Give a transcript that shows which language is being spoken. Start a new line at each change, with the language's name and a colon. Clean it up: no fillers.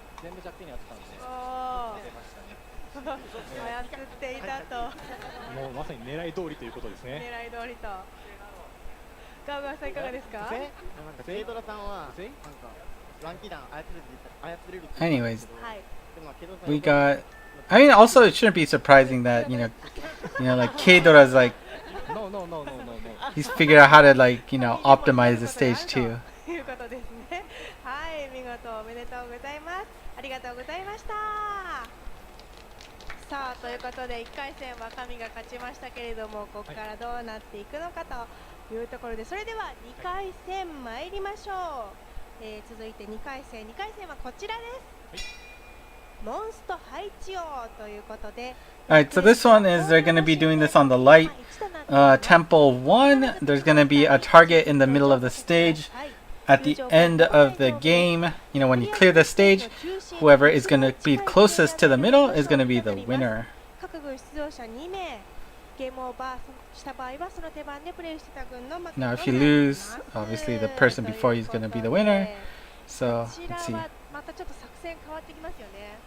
Japanese: 全部弱点にやってたんで、出ましたね。操っていたと。もうまさに狙い通りということですね。狙い通りと。ガウガウさんいかがですか？セイドラさんはなんかランキ弾操れる。
English: Anyways, we got. I mean, also it shouldn't be surprising that like K-Dora's like No. he's figured out how to optimize the stage too.
Japanese: ということですね。はい、見事おめでとうございます。ありがとうございました。さあ、ということで1回戦は神が勝ちましたけれども、ここからどうなっていくのかというところで、それでは2回戦参りましょう。続いて2回戦はこちらです。モンスト配置王ということで。
English: Alright, so this one is they're going to be doing this on the light temple 1. There's going to be a target in the middle of the stage. At the end of the game, when you clear the stage, whoever is going to be closest to the middle is going to be the winner.
Japanese: 各軍出場者2名、ゲームオーバーした場合はその手番でプレイしてた軍の負け。
English: Now, if you lose, obviously the person before you is going to be the winner. So, let's see.
Japanese: またちょっと作戦変わってきますよね。